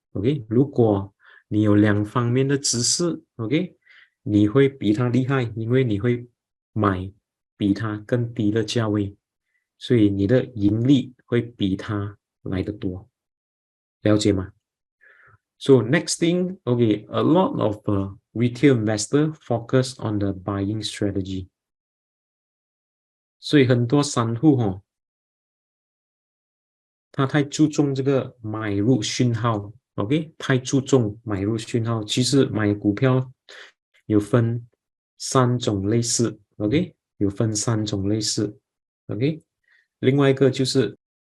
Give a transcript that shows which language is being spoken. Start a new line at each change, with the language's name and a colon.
Chinese: OK， 如果你有两方面的知识 ，OK， 你会比他厉害，因为你会买比他更低的价位。所以你的盈利会比他来得多，了解吗？
English: So next thing, okay, a lot of retail investor focus on the buying strategy.
Chinese: 所以很多散户他太注重这个买入讯号 ，OK， 太注重买入讯号。其实买股票有分三种类似 ，OK， 有分三种类似 ，OK。另外一个就是